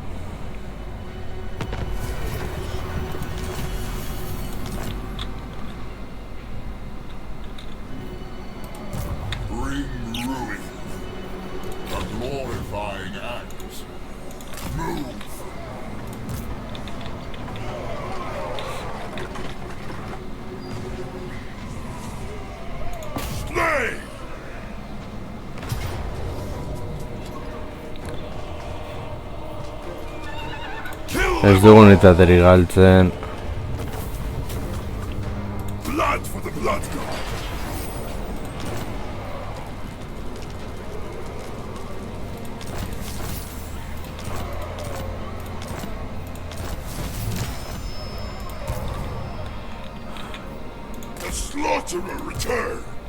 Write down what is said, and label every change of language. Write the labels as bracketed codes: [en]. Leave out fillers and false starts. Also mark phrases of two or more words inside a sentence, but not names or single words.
[en] Bring ruin. A glorifying act. Move. Slay. [eu] Ez dugu unitaterik galtzen. [en] Blood for the blood god. The slaughterer returns.